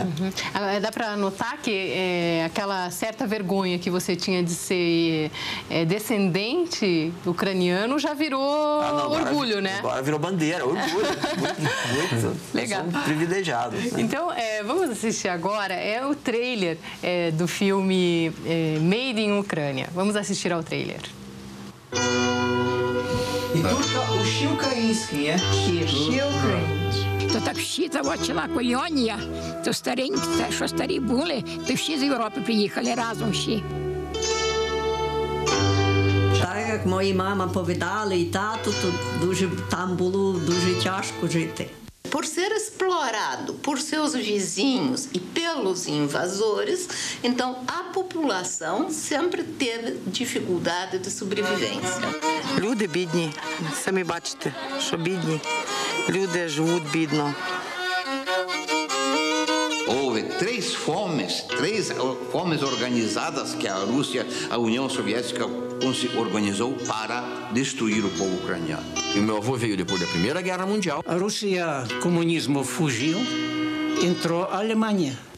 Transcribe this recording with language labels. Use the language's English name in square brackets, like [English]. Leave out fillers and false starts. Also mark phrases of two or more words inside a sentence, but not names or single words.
[Portuguese] Dá para notar que aquela certa vergonha que você tinha de ser descendente ucraniano já virou orgulho, né? Agora virou bandeira, orgulho. Muito legal. Eu sou um privilegiado. Né? Então, vamos assistir agora o trailer do filme Made in Ucrânia. Vamos assistir ao trailer. [Ukrainian] E тут уші українські, є? Всі українці. То так всі заводила колонія, то старенькі, що старі були, то всі з Європи приїхали разом всі. Так, як мої мама повідали і тату, то там було дуже тяжко жити. [Portuguese] Por ser explorado por seus vizinhos e pelos invasores, então a população sempre teve dificuldade de sobrevivência. [Ukrainian] Люди бідні, самі бачите, що бідні. Люди живуть бідно. [Portuguese] Houve três fomes organizadas que a Rússia, a União Soviética organizou para destruir o povo ucraniano. E meu avô veio depois da Primeira Guerra Mundial. A Rússia, comunismo fugiu, entrou a Alemanha.